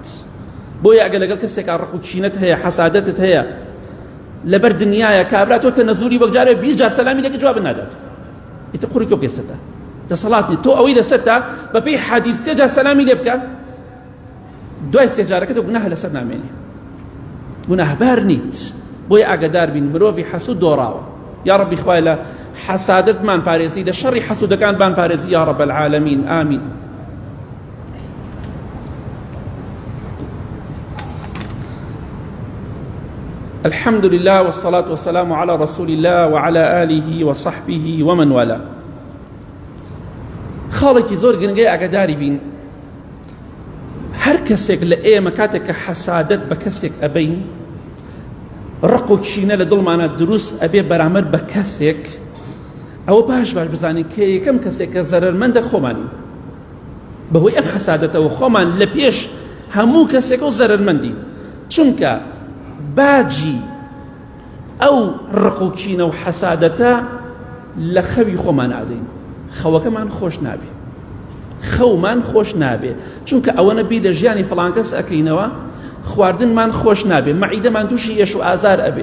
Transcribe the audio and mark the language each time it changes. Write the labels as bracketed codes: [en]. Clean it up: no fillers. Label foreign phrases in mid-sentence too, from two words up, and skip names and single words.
[ckb] بۆیە ئەگەر لەگەڵ کەسێکا ڕق و کینەت هەیە حەسادەتت هەیە لەبەر دنیاە کابرا تۆ تەنەزولی وەک جارێ 20 جار سەلامی لەکە جواب نادات، ئیتر قوڕی تۆ پێسەتە دەسەڵات نیت، تۆ ئەوەی لەسەرتا بەپێی حەدیث 3 جار سەلامی لێ بکە، دوای 3 جارەکە تۆ گوناهە لەسەر نامێنی، گوناهبار نیت. بۆیە ئاگادار بین مرۆڤی حەسوود دۆڕاوە. یا ڕەبی خوای لە حەسادەتمان پارێزی، لە شەڕی حەسوودەکانمان پارێزی [ar] یا ڕەب العالەمین، [ckb] ئامین. [ar] الحمد لله والصلاة والسلام على رسول الله وعلى آله وصحبه ومن والاه. [ckb] خاڵێکی زۆر گرنگەی ئاگاداری بین، هەر کەسێک لە ئێمە کاتێک کە حەسادەت بە کەسێک ئەبەین، ڕق و کینە لە دڵمانە دروست ئەبێ بەرامبەر بە کەسێک، ئەوە باش بزانین کە یەکەم کەسێک کە زەرەرمەندە خۆمانی، بەهۆی ئەم حەسادەتەوە خۆمان لە پێش هەموو کەسێک و زەرەرمەندین، چونکە باجی ئەو ڕق و کینە و حەسادەتە لە خەوی خۆمان ئادەین، خەوەکەمان خۆش نابێ، خەومان خۆش نابێ، چونکە ئەوەنە بی لە ژیانی فڵان کەس ئەکەینەوە خواردنمان خۆش نابێ، مەعیدەمان تووشی ئێش و ئازار ئەبێ.